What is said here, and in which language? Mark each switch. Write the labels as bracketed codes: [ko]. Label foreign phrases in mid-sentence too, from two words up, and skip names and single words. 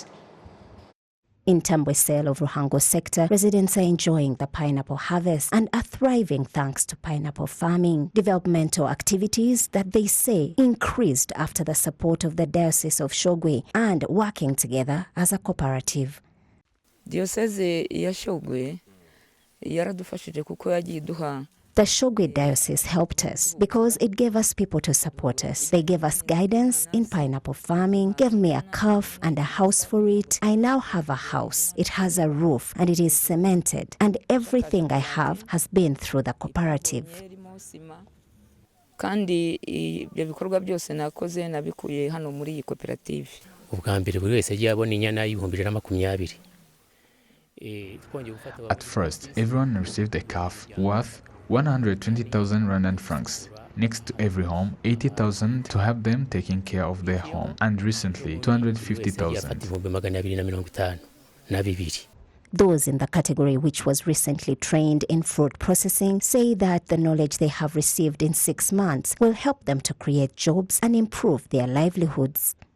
[en] In Tambwesel of Ruhango sector, residents are enjoying the pineapple harvest and are thriving thanks to pineapple farming. Developmental activities that they say increased after the support of the Diocese of Shogwe and working together as a cooperative. [rn] Diocese ya Shogwe yaradufashije kuko yagiye duha. [en] The Shogwe Diocese helped us because it gave us people to support us. They gave us guidance in pineapple farming, gave me a calf and a house for it. I now have a house. It has a roof and it is cemented. And everything I have has been through the cooperative. [rn] Kandi ibyo bikorwa byose nakoze nabikuye hano muri iyi koperative. Ubwambere buri wese yagiye abona inyana y'ibihumbi 20. [en] At first, everyone received a calf worth 120,000 Rwandan francs. Next to every home, 80,000 to have them taking care of their home. And recently, 250,000. Those in the category which was recently trained in fruit processing say that the knowledge they have received in 6 months will help them to create jobs and improve their livelihoods.